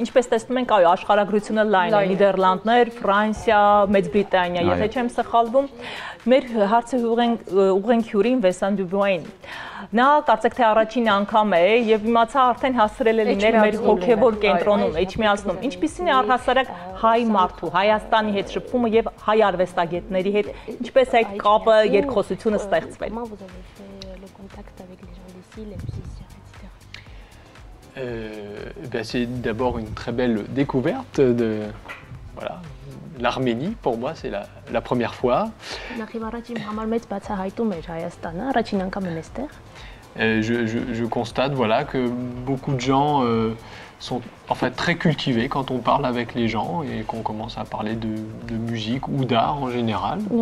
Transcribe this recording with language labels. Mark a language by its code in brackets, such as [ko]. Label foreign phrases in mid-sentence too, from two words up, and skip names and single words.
[hy] Ինչպես տեսնում ենք, այո, աշխարհագրությունը լայն է, Նիդերլանդներ, Ֆրանսիա, Մեծ Բրիտանիա, եթե չեմ սխալվում։ Մեր հարցը ուղենք հյուրին Վենսան Դյուբուային։ Նա կարծեք թե առաջին անգամ է եւ իմացա արդեն հասցրել է լինել մեր հոգեվոր կենտրոնում, Էջմիածնում։ Ինչպիսին է առհասարակ հայ մարդու, Հայաստանի հետ շփումը եւ հայ արվեստագետների հետ, ինչպես այդ կապը, երկխոսությունը ստեղծվել։ [fr] C'est d'abord une très belle découverte de l'Arménie. Pour moi, c'est la première fois. Je constate que beaucoup de gens sont en fait très cultivés quand on parle avec les gens et qu'on commence à parler de musique ou d'art en général.